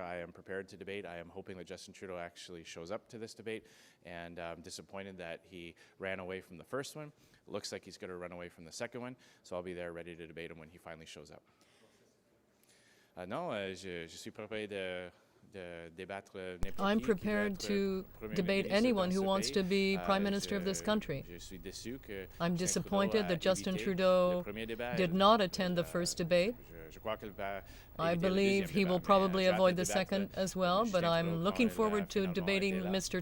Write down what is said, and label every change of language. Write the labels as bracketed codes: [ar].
[en] I am prepared to debate. I am hoping that Justin Trudeau actually shows up to this debate, and I'm disappointed that he ran away from the first one. It looks like he's going to run away from the second one, so I'll be there ready to debate him when he finally shows up. [fr] Je suis prêt de débattre n'importe qui. [en] I'm prepared to debate anyone who wants to be Prime Minister of this country. I'm disappointed that Justin Trudeau did not attend the first debate. I believe he will probably avoid the second as well, but I'm looking forward to debating Mr.